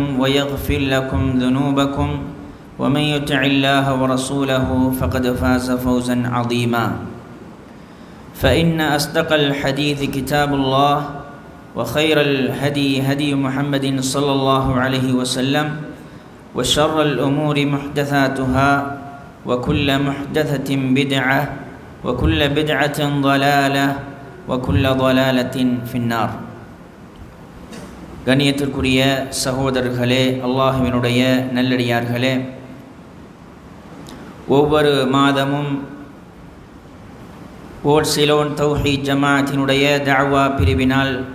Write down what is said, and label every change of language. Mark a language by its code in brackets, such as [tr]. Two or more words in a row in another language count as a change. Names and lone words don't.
[ar] ويغفر لكم ذنوبكم ومن يطع الله ورسوله فقد فاز فوزا عظيما فإن أصدق الحديث كتاب الله وخير الهدي هدي محمد صلى الله عليه وسلم وشر الأمور محدثاتها وكل محدثة بدعة وكل بدعة ضلالة وكل ضلالة في النار. [ta] கண்ணியத்திற்குரிய சகோதரர்களே, அல்லாஹ்வினுடைய நல்லடியார்களே, ஒவ்வொரு மாதமும் ஓர் சிலோன் தௌஹீத் ஜமாஅத்தினுடைய தஅவா பிரிவினால்